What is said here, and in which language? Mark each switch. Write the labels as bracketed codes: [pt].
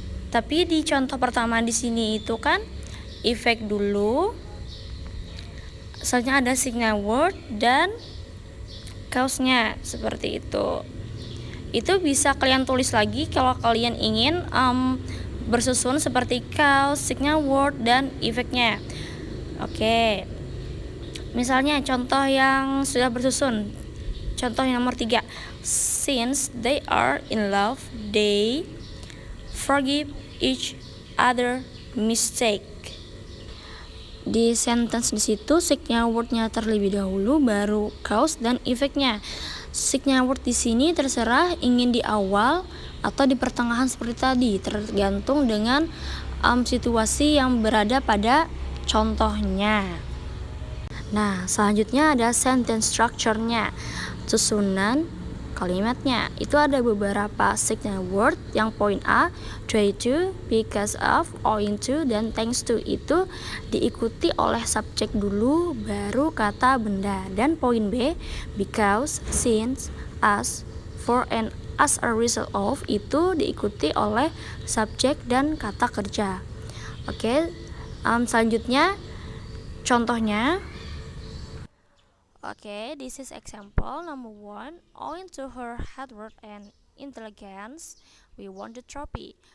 [id] Tapi di contoh pertama di sini itu kan efek dulu, selanjutnya ada signal word dan cause-nya, seperti itu. Itu bisa kalian tulis lagi kalau kalian ingin bersusun seperti cause, signal word, dan efeknya. Oke, misalnya contoh yang sudah bersusun. Contoh yang nomor 3. [en] Since they are in love, they forgive each other mistake. [id] Di sentence di situ signal word-nya terlebih dahulu, baru cause dan efeknya. Signal word di sini terserah ingin di awal atau di pertengahan seperti tadi, tergantung dengan situasi yang berada pada contohnya. Nah, selanjutnya ada sentence structure-nya, susunan kalimatnya. Itu ada beberapa signal word, yang poin A, due to, because of, owing to, dan thanks to. Itu diikuti oleh subjek dulu, baru kata benda. Dan poin B, because, since, as, for, and as a result of, itu diikuti oleh subjek dan kata kerja. Oke, selanjutnya contohnya. [en] Okay, this is example number 1. Owing to her hard work and intelligence, we won the trophy.